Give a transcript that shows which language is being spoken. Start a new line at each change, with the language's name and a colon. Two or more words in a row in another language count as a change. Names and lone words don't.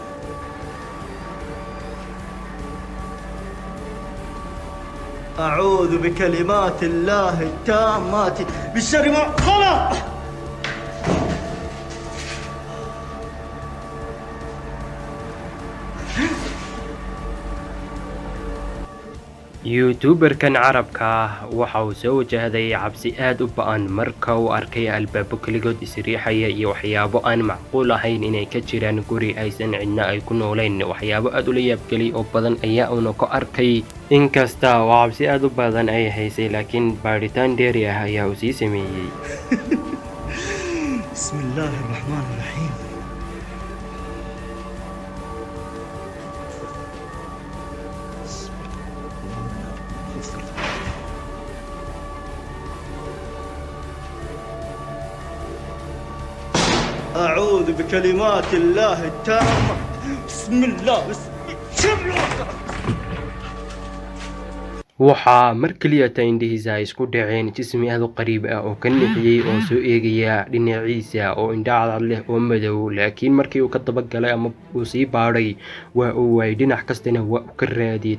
Arabic: أعوذ بكلمات الله التامات من شر ما خلق.
Somali: youtuberkan carabka waxa uu soo wajahday cabsi aad u ba'an marka uu arkay albaabo kaligood isriixaya iyo waxyaabo aan macquul ahayn inay ka jiraan guri aysan cidna ay ku noolayn. waxyaabo aad u la yaabgeliyay oo badan ayaa uuna ku arkay. inkasta oo cabsi aad u badan ay haysay laakiin baaritaan dheeri ah ayaa uu sii sameeyey.
Arabic: بسم الله الرحمن الرحيم. أعوذ بكلمات الله التامة. بسم الله بسم الله.
Somali: waxaa mar kaliya indhihiisa ay isku dhaceen jismi aad u qariib ah oo ka nixiyay oo soo eegaya dhinaciisa oo indho cadcad leh oo madow. laakiin markii uu ka dabagalay ama uu sii baadhay waa uu waayay dhinac kastana waa uu ka raadiyay.